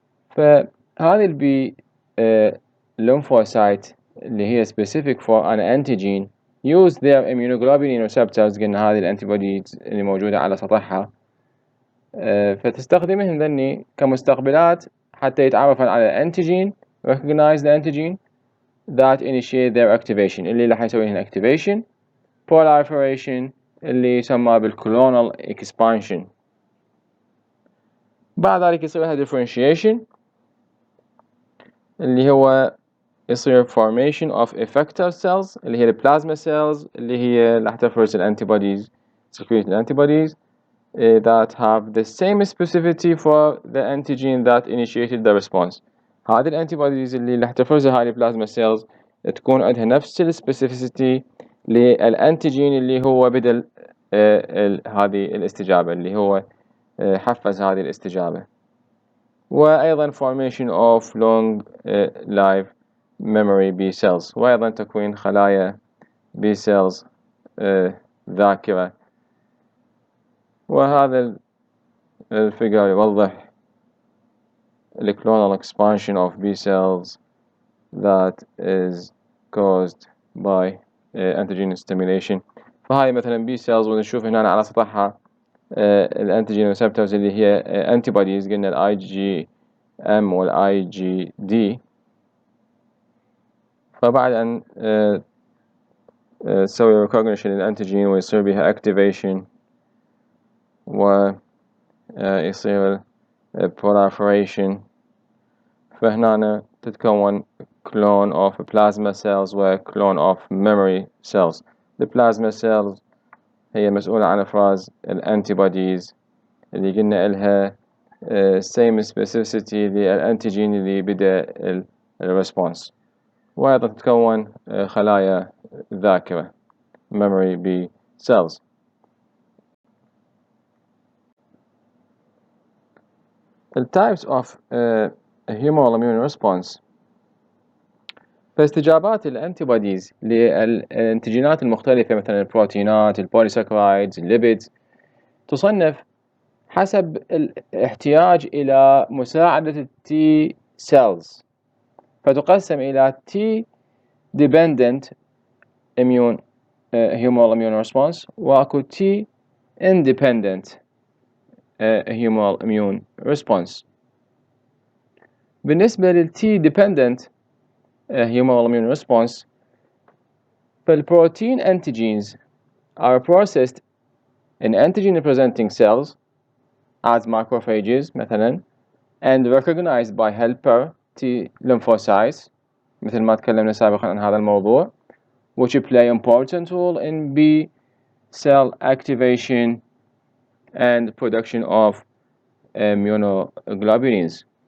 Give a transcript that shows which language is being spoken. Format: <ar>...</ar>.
<ar>فهذه البي lymphocyte اللي هي</ar> <en>specific for an antigen use their immunoglobulin receptors</en> <ar>قلنا هذه الانتيبوديز اللي موجودة على سطحها فتستخدمهم ذني كمستقبلات حتى يتعرفن على الانتيجين</ar> <en>recognize the antigen that initiate their activation</en> <ar>اللي راح يسوي لهم activation proliferation اللي يسمى بالclonal expansion. بعد ذلك يصير لها differentiation اللي هو يصير formation of effector cells اللي هي البلازما cells اللي هي راح تفرز الانتيبوديز secrete الانتيبوديز</ar> <en>that have the same specificity for the antigen that initiated the response.</en> <ar>هذه الانتيبوديز اللي راح تفرزها هاي البلازما cells تكون عندها نفس السبيسيفيسيتي للانتيجين اللي هو بدل هذه الاستجابة اللي هو حفز هذه الاستجابة. وأيضا</ar> <en>formation of long life memory B cells</en> <ar>وأيضا تكوين خلايا B cells ذاكرة. وهذا الفيجر يوضح</ar> <en>the clonal expansion of B cells that is caused by antigen stimulation.</en> <ar>فهاي مثلا B cells ونشوف هنا على سطحها الانتيجين ريسبتورز اللي هي antibodies، قلنا ال IgM وال IgD. فبعد أن تسوي recognition للانتيجين ويصير بها activation ويصير proliferation، فهنا تتكون</ar> <en>clone of plasma cells</en> <ar>و</ar> <en>clone of memory cells. The plasma cells</en> <ar>هي مسؤولة عن إفراز الانتيبوديز اللي قلنا إلها same specificity للانتيجين اللي بدأ الريسبونس، وأيضا تتكون خلايا ذاكرة memory B cells.</ar> <en>The types of humoral immune response.</en> <ar>فاستجابات الانتيبوديز للانتيجينات المختلفة مثلا البروتينات، البوليساكرايدز، الليبيدز، تصنف حسب الاحتياج إلى مساعدة التي سيلز، فتقسم إلى</ar> <en>T dependent immune humoral immune response</en> <ar>وأكو</ar> <en>T independent humoral immune response.</en> <ar>بالنسبة لل</ar> <en>T dependent humoral immune response، فالبروتين antigens are processed in antigen presenting cells as macrophages مثلا and recognized by helper T lymphocytes</en> <ar>مثل ما تكلمنا سابقا عن هذا الموضوع،</ar> <en>which play important role in B cell activation and production of immunoglobulins.</en>